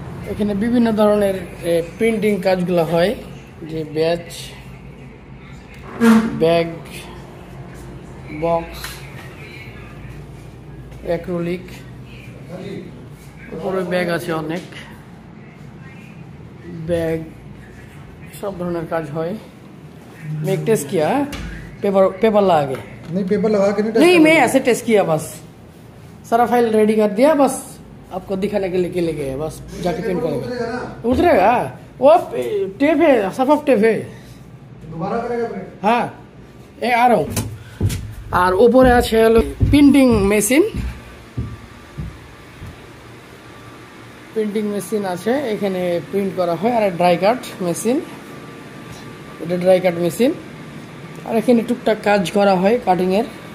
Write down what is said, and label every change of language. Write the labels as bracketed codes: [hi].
[bn] এখানে বিভিন্ন ধরনের প্রিন্টিং কাজগুলো হয়, যে ব্যাচ, ব্যাগ, বক্স, অ্যাক্রিলিক, উপরে ব্যাগ আছে অনেক, ব্যাগ, সব ধরনের काज হয়। [hi] मैं एक टेस्ट किया, पेपर लगा के नहीं, पेपर लगा के नहीं, मैं ऐसे टेस्ट किया, बस सारा फाइल रेडी कर दिया, बस आपको दिखाने के लिए गए, बस जाके प्रिंट करेंगे। उतरेगा वो टेप है, सफाफ टेप है, दोबारा करेगा प्रिंट। हाँ आ रहा हूँ। और ऊपर [bn] আছে প্রিন্টিং মেশিন, প্রিন্টিং মেশিন আছে, এখানে প্রিন্ট করা হয়। আর ড্রাই কাট মেশিন, এটা ড্রাই কাট মেশিন। আর এখানে টুকটাক কাজ করা হয় কাটিং এর।